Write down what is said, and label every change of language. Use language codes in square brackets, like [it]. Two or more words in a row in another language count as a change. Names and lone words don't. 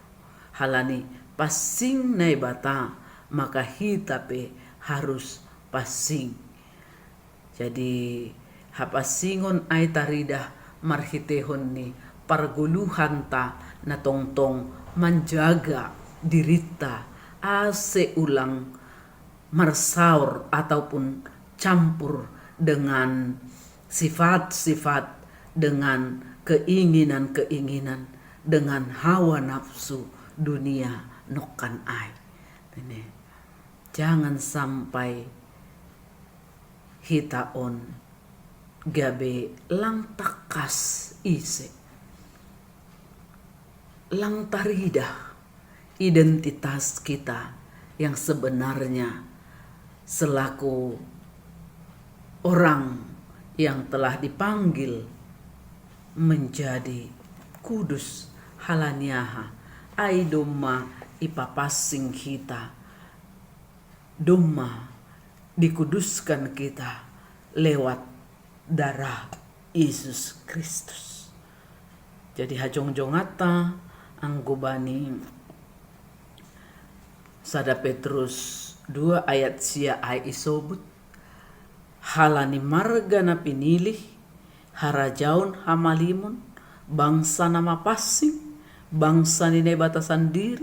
[bts] Halani pasing naibata maka hita pe harus pasing. Jadi hapasingon ay taridah marhitehon ni parguluhan ta na tongtong menjaga dirita ase ulang marsaur [id] ataupun campur dengan sifat-sifat, dengan keinginan-keinginan, dengan hawa nafsu dunia [bts] nokan ai. [id] Jangan sampai [bts] hita on gabe lang takas ise, lang taridah [id] identitas kita yang sebenarnya selaku orang yang telah dipanggil menjadi kudus. [bts] Halanyaha ai domma ipapasing kita, domma [id] dikuduskan kita lewat darah Yesus Kristus. [bts] Jadi hajong-jongata anggubani sada Petrus 2 ayat sia ai isobut halani marga na pinilih harajaun hamalimun bangsa nama pasing, bangsa ni batasan diri.